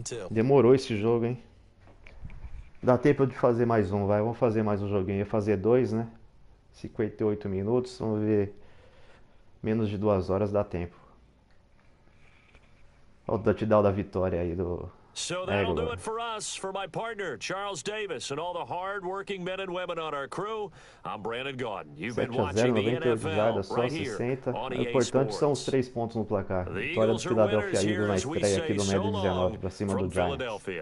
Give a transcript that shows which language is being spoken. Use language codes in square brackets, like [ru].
[pt] Demorou esse jogo, hein? Dá tempo de fazer mais um, vai. Vamos fazer mais um joguinho. Ia fazer 2, né? 58 minutos. Vamos ver. Menos de 2 horas dá tempo. Olha o touchdown da vitória aí do... [en] So that'll do it for us. For my partner, Charles Davis, and all the hard-working men and women on our crew, I'm Brandon Gordon. You've been watching the NFL right here on EA [pt] Sports. O importante são os 3 pontos no placar. Vitória do Philadelphia Eagles na estreia aqui do Madden 19 para cima do Giants.